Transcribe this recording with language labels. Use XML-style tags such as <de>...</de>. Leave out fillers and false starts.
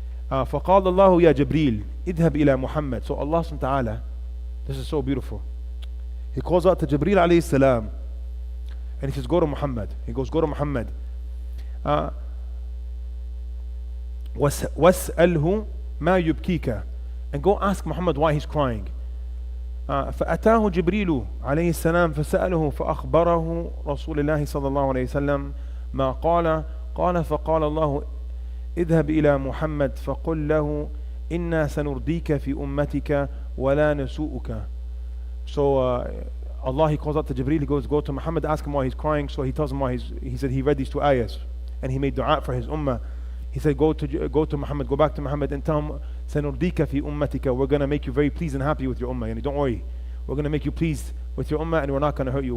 <ar>فَقَالَ اللَّهُ يَا جِبْرِيلُ اذْهَبْ إِلَى مُحَمَّدٍ.</ar> <en>So Allah subhanahu wa ta'ala, this is so beautiful. He calls out to Jibreel alayhi salam and he says, go to Muhammad. He goes, go to Muhammad.</en> <ar>وَاسْأَلْهُ مَا يُبْكِيكَ.</ar> <en>And go ask Muhammad why he's crying.</en> <ar>فأتاه جبريل عليه السلام فسأله فأخبره رسول الله صلى الله عليه وسلم ما قال فقال الله اذهب إلى محمد فقل له إنا سنرديك في أمتك ولا نسوءك.</ar> <en>So Allah, he calls out to Jibreel, he goes, go to Muhammad, ask him why he's crying. So he tells him why he said he read these two ayahs and he made dua for his ummah. He said, go to Muhammad, go back to Muhammad and tell him,</en> <ar>سَنُرْدِيكَ فِي أُمَّتِكَ.</ar> <en>We're going to make you very pleased and happy with your ummah. And don't worry, we're going to make you pleased with your ummah and we're not going to hurt you.</en>